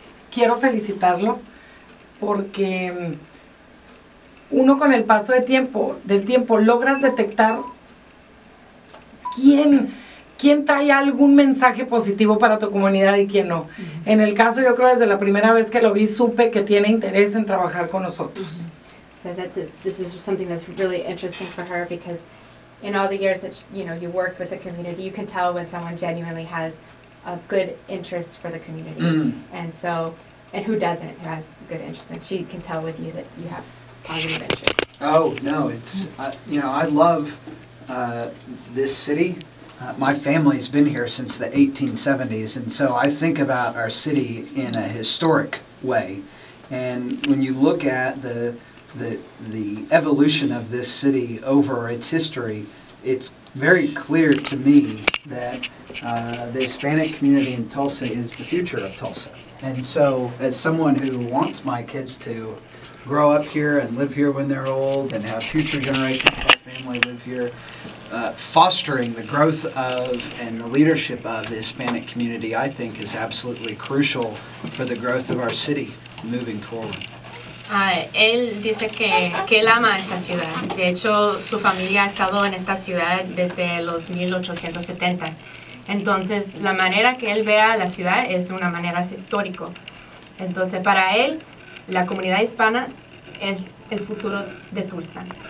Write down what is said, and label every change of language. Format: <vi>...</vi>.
<es>Quiero felicitarlo porque uno con el paso del tiempo logras detectar quién trae algún mensaje positivo para tu comunidad y quién no. En el caso, yo creo desde la primera vez que lo vi, supe que tiene interés en trabajar con nosotros.</es> <en>So this is something that's really interesting for her because in all the years that you work with the community, you can tell when someone genuinely has a good interest for the community. And who doesn't, who has good interest, and she can tell with you that you have positive interest. Oh, no, it's, I love this city. My family's been here since the 1870s, and so I think about our city in a historic way. And when you look at the evolution of this city over its history, it's very clear to me that the Hispanic community in Tulsa is the future of Tulsa. And so, as someone who wants my kids to grow up here and live here when they're old and have future generations of our family live here, fostering the growth of and the leadership of the Hispanic community, I think, is absolutely crucial for the growth of our city moving forward.</en> <es>Él dice que él ama esta ciudad. De hecho, su familia ha estado en esta ciudad desde los 1870s. Entonces, la manera que él vea la ciudad es una manera histórica. Entonces, para él, la comunidad hispana es el futuro de Tulsa.</es>